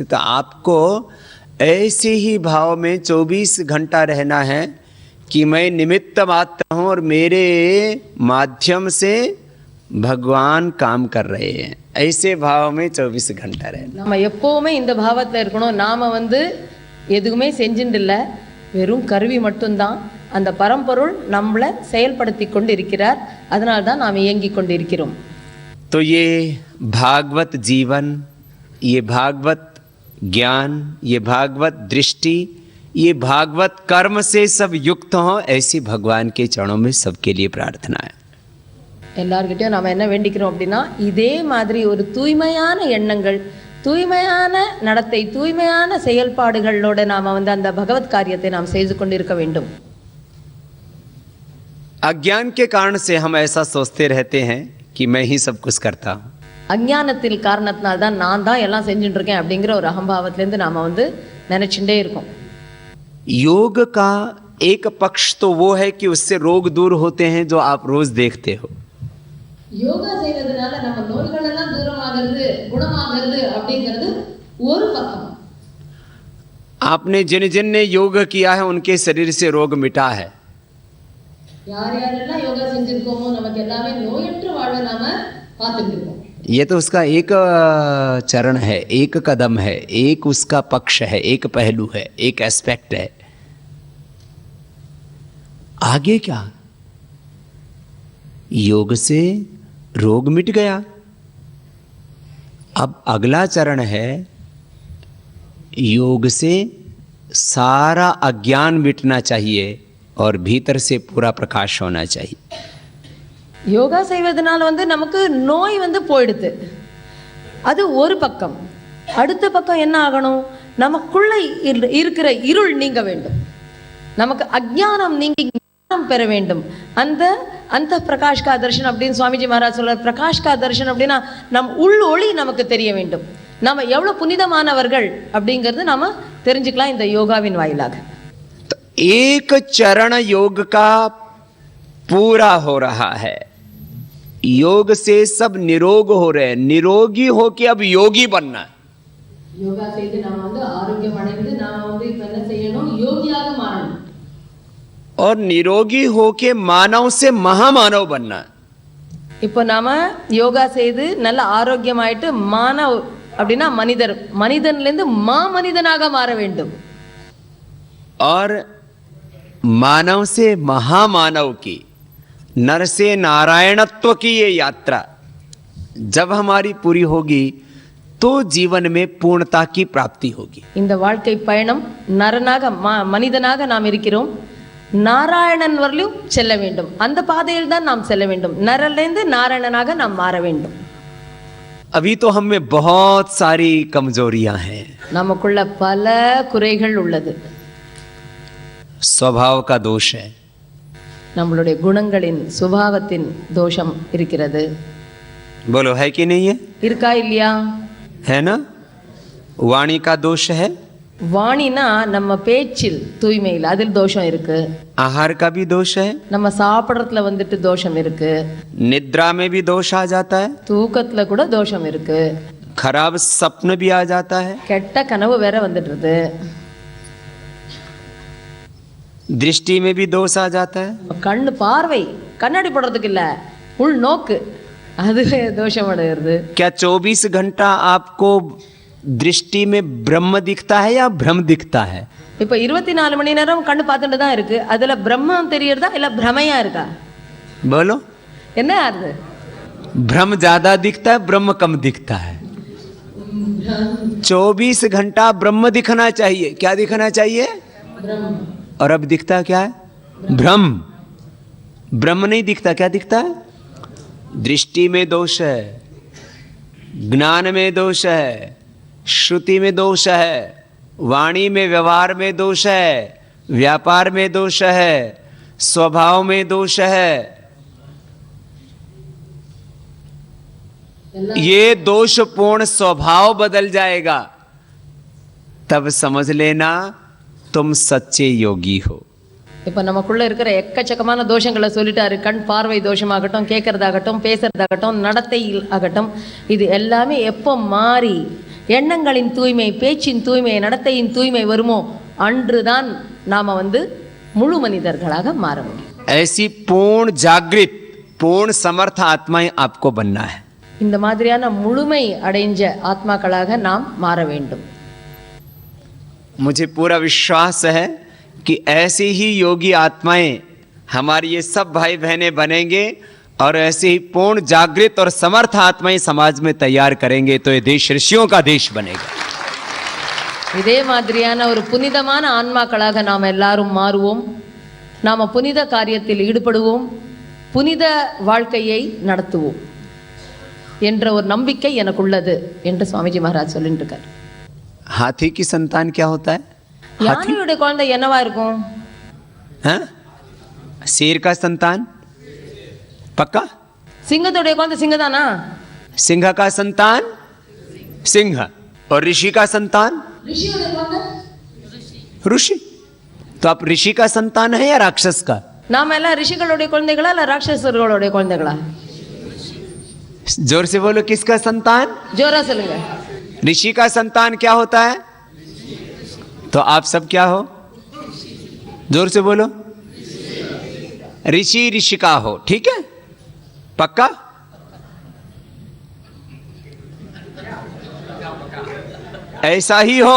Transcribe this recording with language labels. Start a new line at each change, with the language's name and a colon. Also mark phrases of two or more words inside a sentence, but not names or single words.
Hindi: तो आपको ऐसे ही भाव में 24 घंटा रहना है कि मैं निमित्त मात्र हूँ और मेरे माध्यम से भगवान काम कर रहे हैं. ऐसे भाव में 24 घंटा रहना.
Tamil: நம்ம எப்பவுமே இந்த பாவத்தில் இருக்கணும். நாம எதுவுமே செஞ்சுட்டு இல்லை, வெறும் கருவி மட்டும்தான். அந்த பரம்பொருள் நம்மளை செயல்படுத்தி கொண்டு இருக்கிறார். அதனால தான் நாம் இயங்கி கொண்டு இருக்கிறோம்.
Hindi: तो ये भागवत जीवन, ये भागवत ज्ञान, ये भागवत दृष्टि, ये भागवत कर्म से सब युक्त हो, ऐसी भगवान के चरणों में सबके लिए प्रार्थना है.
Tamil: எல்லார்கிட்டையும் நாம் என்ன வேண்டிக்கிறோம் அப்படின்னா, இதே மாதிரி ஒரு தூய்மையான எண்ணங்கள், தூய்மையான நடத்தை, தூய்மையான செயல்பாடுகளோட நாம் அந்த பகவத் காரியத்தை நாம் செய்து கொண்டிருக்க வேண்டும்.
Hindi: अज्ञान के कारण से हम ऐसा सोचते रहते हैं कि मैं ही सब कुछ करता हूँ.
Tamil: அஞ்ஞானத்தில் காரணத்தினால தான் நான் தான் எல்லாம் செஞ்சுட்டு இருக்கேன் அப்படிங்கிற ஒரு அகம்பாவத்திலேருந்து நாம் நினைச்சுட்டே இருக்கோம்.
Hindi: योग का एक पक्ष तो वो है कि उससे रोग दूर होते हैं जो आप रोज देखते हो.
Tamil: யோகா செய்வதனால நம்ம நோய்கள் எல்லாம் தூரமாகிறது, குணமாகிறது அப்படிங்கிறது ஒரு பக்கம்.
Hindi: आपने जिन जिन ने योग किया है उनके शरीर से रोग मिटा है.
Tamil: யார் யாரெல்லாம் யோகா செஞ்சிருக்கோமோ நமக்கு எல்லாமே நோயற்ற வாழ்வை நாம பார்த்துட்டு இருக்கோம்.
Hindi: ये तो उसका एक चरण है, एक कदम है, एक उसका पक्ष है, एक पहलू है, एक एस्पेक्ट है. आगे क्या? योग से रोग मिट गया. अब अगला चरण है योग से सारा अज्ञान मिटना चाहिए और भीतर से पूरा प्रकाश होना चाहिए.
Tamil: யோகா செய்வதனால நமக்கு நோய் போயிடுது, அது ஒரு பக்கம். அடுத்த பக்கம் என்ன ஆகணும்? நமக்குள்ள இருக்கிற இருள் நீங்க வேண்டும், நமக்கு அஜ்ஞானம் நீங்கி ஞானம் பெற வேண்டும். அந்த அந்த
Hindi: प्रकाश का दर्शन
Tamil: அப்படின்னு சுவாமிஜி மகாராஜ் சொல்றார்.
Hindi: प्रकाश का दर्शन
Tamil: அப்படின்னா நம் உள் ஒளி நமக்கு தெரிய வேண்டும். நம்ம எவ்வளவு புனிதமானவர்கள் அப்படிங்கிறது நாம தெரிஞ்சுக்கலாம் இந்த யோகாவின் வாயிலாக.
Hindi: एक चरण योग का पूरा हो रहा है. योग से सब निरोग हो रहे हैं. निरोगी होके अब योगी बनना है.
Tamil: யோகா செய்து நாம ஆரோக்கியம் அடைந்து நாம இப்ப என்ன செய்யணும்? யோகியாக மாறணும்.
Hindi: और निरोगी होके मानव से महामानव बनना है.
Tamil: இப்போ நாம யோகா செய்து நல்ல ஆரோக்கியமாயிட்டு மானவ் அப்படின்னா மனிதர், மனிதன்லேருந்து மாமனிதனாக மாற வேண்டும்.
Hindi: और मानव से महामानव की, नर से नारायणत्व की ये यात्रा जब हमारी पूरी होगी तो जीवन में पूर्णता की प्राप्ति होगी.
Tamil: இந்த வாழ்க்கை பயணம் நரனாக மனிதனாக நாம் இருக்கிறோம், நாராயணன் வரலும் செல்ல வேண்டும். அந்த பாதையில் தான் நாம் செல்ல வேண்டும். நரலேந்து நாராயணனாக நாம் மாற வேண்டும்.
Hindi: अभी तो हम में बहुत सारी कमजोरियां हैं.
Tamil: நமக்குள்ள பல குறைகள் உள்ளது.
Hindi: स्वभाव का दोष है.
Tamil: நம்மளுடைய குணங்களின் சுபாவத்தின் தோஷம் இருக்கிறது.
Hindi: बोलो है कि नहीं है?
Tamil: இருக்கா இல்லையா?
Hindi: है ना? वाणी का दोष है,
Tamil: வாணினா நம்ம பேச்சில் தூய்மை இல்லை, அதில் தோஷம் இருக்கு.
Hindi: आहार का भी दोष है,
Tamil: நம்ம சாப்பிட்றதுல வந்துட்டு தோஷம் இருக்கு.
Hindi: निद्रा में भी दोष आ जाता है,
Tamil: தூக்கத்துல கூட தோஷம் இருக்கு.
Hindi: खराब सपन भी आ जाता है,
Tamil: கெட்ட கனவு வேற வந்துடுறது.
Hindi: दृष्टि में भी दोष आ जाता है.
Tamil: கண்ணு பார்வை, கண்ணாடி போடுறதுக்கு இல்ல, உள் நோக்கு, அது தோஷம் அடைகிறது.
Hindi: क्या 24 घंटा आपको दृष्टि में ब्रह्म दिखता है या भ्रम दिखता है?
Tamil: இப்போ 24 மணி நேரம் கண்ணு பார்த்துட்டு தான் இருக்கு, அதுல பிரம்மம் தெரியறதா இல்ல பிரமையா இருக்கா?
Hindi: बोलो.
Tamil: என்ன ஆறுது?
Hindi: भ्रम ज्यादा दिखता है, ब्रह्म कम दिखता है. 24 घंटा ब्रह्म दिखना चाहिए. क्या दिखना चाहिए? और अब दिखता क्या है? भ्रम. ब्रह्म नहीं दिखता. क्या दिखता है? दृष्टि में दोष है, ज्ञान में दोष है, श्रुति में दोष है, वाणी में व्यवहार में दोष है, व्यापार में दोष है, स्वभाव में दोष है. ये दोषपूर्ण स्वभाव बदल जाएगा, तब समझ लेना तुम सच्चे योगी हो.
Tamil: இப்போ நமக்குள்ள இருக்கிற எக்கச்சக்கமான தோஷங்களை சொல்லிட்டாரு. கண் பார்வை தோஷமாகட்டும், கேட்கறதாகட்டும், பேசுறதாகட்டும், நடத்தை ஆகட்டும், இது எல்லாமே எப்போ மாறி எண்ணங்களின் தூய்மை, பேச்சின் தூய்மை, நடத்தையின் தூய்மை வருமோ அன்றுதான் நாம முழு மனிதர்களாக மாற முடியும்.
Hindi: ऐसी पूर्ण जागृत पूर्ण समर्थ आत्माएं आपको बनना है.
Tamil: இந்த மாதிரியான முழுமை அடைஞ்ச ஆத்மாக்களாக நாம் மாற வேண்டும்.
Hindi: मुझे पूरा विश्वास है कि ऐसे ही योगी आत्माएं हमारी ये सब भाई बहनें बनेंगे और ऐसे ही पूर्ण जागृत और समर्थ आत्माएं समाज में तैयार करेंगे तो ये देश ऋषियों का देश बनेगा.
Tamil: இதே மாதிரியான ஒரு புனிதமான ஆன்மாக்களாக நாம் எல்லாரும் மாறுவோம். நாம புனித காரியத்தில் ஈடுபடுவோம், புனித வாழ்க்கையை நடத்துவோம் என்ற ஒரு நம்பிக்கை எனக்கு உள்ளது என்று சுவாமிஜி மகாராஜ் சொல்லிட்டு இருக்கார்.
Hindi: हाथी की संतान क्या होता है?
Tamil: யானையுடைய குழந்தை என்னவா இருக்கும்?
Hindi: हाँ? शेर का संतान पक्का?
Tamil: சிங்கத்துடைய குழந்தை சிங்கதானா?
Hindi: सिंह का संतान सिंह और ऋषि का संतान ऋषि. तो आप ऋषि का संतान है या राक्षस का? நாம எல்லாம் ரிஷிகளுடைய குழந்தைகளா இல்ல ராட்சசர்களுடைய குழந்தைகளா? जोर से बोलो, किसका संतान?
Tamil: ஜோரா சொல்லுங்க.
Hindi: ऋषि का संतान क्या होता है? तो आप सब क्या हो? जोर से बोलो. ऋषि ऋषिका हो. ठीक है, पक्का? ऐसा ही हो.